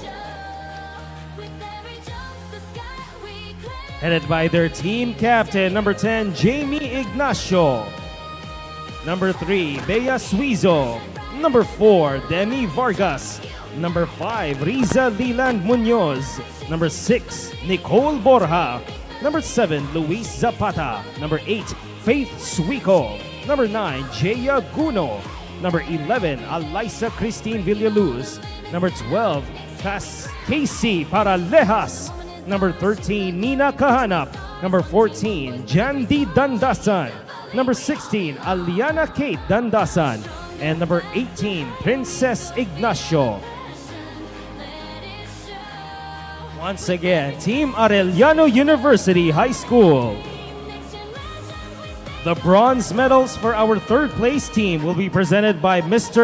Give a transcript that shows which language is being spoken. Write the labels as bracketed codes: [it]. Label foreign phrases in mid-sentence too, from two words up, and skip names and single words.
[en] Headed by their team captain, number 10, Jamie Ignacio. Number 3, Bea Suizo. Number 4, Demi Vargas. Number 5, Riza Leland Munoz. Number 6, Nicole Borja. Number 7, Luis Zapata. Number 8, Faith Suico. Number 9, Jaya Guno. Number 11, Alyssa Christine Villaluz. Number 12, Casey Paralejas. Number 13, Nina Kahanap. Number 14, Jandy Dandasan. Number 16, Aliana Kate Dandasan. And number 18, Princess Ignacio. Once again, Team Arellano University High School. The bronze medals for our third place team will be presented by Mr.